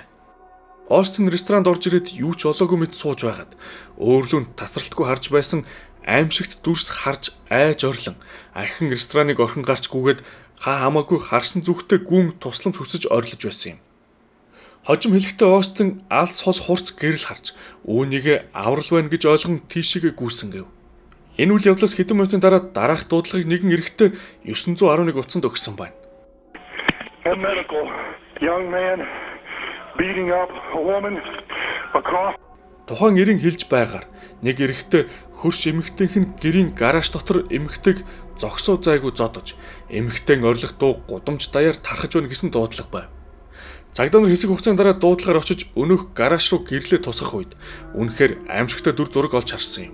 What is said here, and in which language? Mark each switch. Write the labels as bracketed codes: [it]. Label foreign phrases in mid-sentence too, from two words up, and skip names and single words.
[mn] Остин ресторанд орж ирээд юу ч болоогүй мэт сууж байгаад өөрлөнд тасралтгүй харж байсан аимшигт дүрс харж айж орлон ахин рестораныг орхин гарч гүгээд хамаагүй харсан зүгтээ гүн тусламж хүсэж орилж байсан юм. Хожим хэлэхдээ Остин алс хол хурц гэрэл харж үүнийг аврал байна гэж ойлгон тийшээгээ гүйсэн гэв. Энэ үйл явдлаас хэдэн минутын дараа дараах дуудлагыг нэгэн эрэгтэй 911 утсанд өгсөн байна. [en] A medical young man beating up a woman across. [mn] Тухайн эрийн хэлж байгаар нэг эрэгтэй хөрш эмэгтэйх нь гэрийн гараж дотор эмэгтэйг зогсоо зайгүй зодож эмэгтэйн орилох дуу гудамж даяар тархаж байна гэсэн дуудлага байв. Цагдаа нар хэсэг хугацааны дараа дуудлагаар очиж өнөөх гараж руу гэрлээ тусгах үед үнэхээр аимшигтай дүр зураг олж харсан юм.